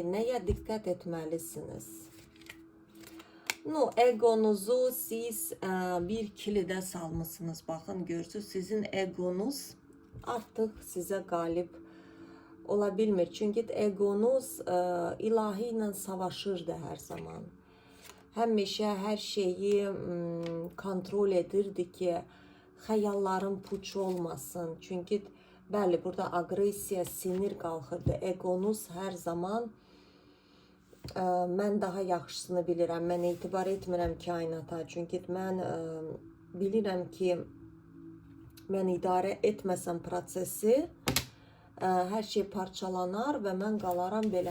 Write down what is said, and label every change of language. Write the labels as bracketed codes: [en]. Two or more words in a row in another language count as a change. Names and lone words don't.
[tr] Neye dikkat etmelisiniz? No, egonuzu siz bir kilide salmışsınız. [az] Bakın görürsünüz, sizin egonuz artık size galip olabilmir. [tr] Çünkü egonuz ilahi ile savaşırdı her zaman. [az] Həmişə her şeyi kontrol edirdi ki, xəyallarım puç olmasın. Çünkü bəli, burada agresiya, sinir qalxırdı. Egonuz her zaman mən daha yaxşısını bilirəm, mən etibar etmirəm kainata. Çünki mən bilirəm ki, mən idarə etməsəm prosesi, hər şey parçalanar və mən qalaram belə.